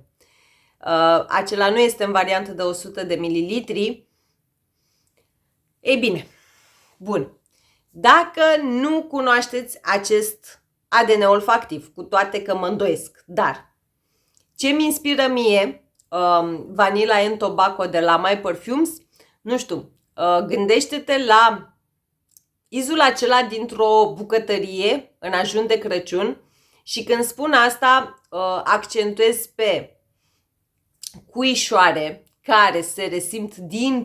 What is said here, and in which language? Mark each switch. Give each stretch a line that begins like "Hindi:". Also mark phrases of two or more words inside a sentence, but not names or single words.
Romanian: Acela nu este în variantă de 100 de mililitri. Ei bine, bun. Dacă nu cunoașteți acest ADN olfactiv, cu toate că mă îndoiesc, dar ce mi inspiră mie Vanilla and Tobacco de la My Perfumes, nu știu, gândește-te la izul acela dintr-o bucătărie în ajun de Crăciun și când spun asta accentuez pe cuișoare care se resimt din